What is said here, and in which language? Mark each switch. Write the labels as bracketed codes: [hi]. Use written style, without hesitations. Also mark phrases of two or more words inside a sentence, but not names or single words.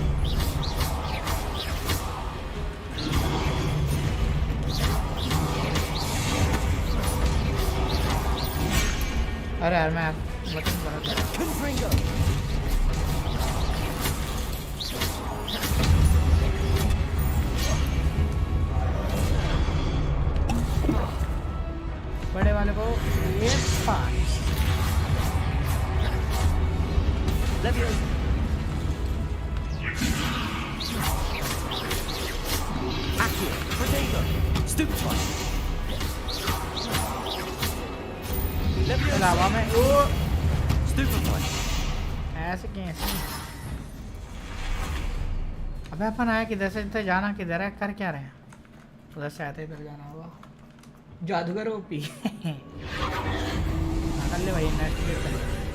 [hi] अरे यार मैं बटन बना [la] Confringo. [hi] बड़े वाले को ये 5 [la] Leviosa. Accio. Protego. Stupefy. [hi] हवा में ओ [la] Stupefy. [hi] ऐसे कैसे? अबे अपन आया किधर से? इधर जाना किधर है? कर क्या रहे हैं? उधर से आते इधर जाना होगा। जादूगर ओपी कर ले भाई, इन्वेस्टिगेट कर ले।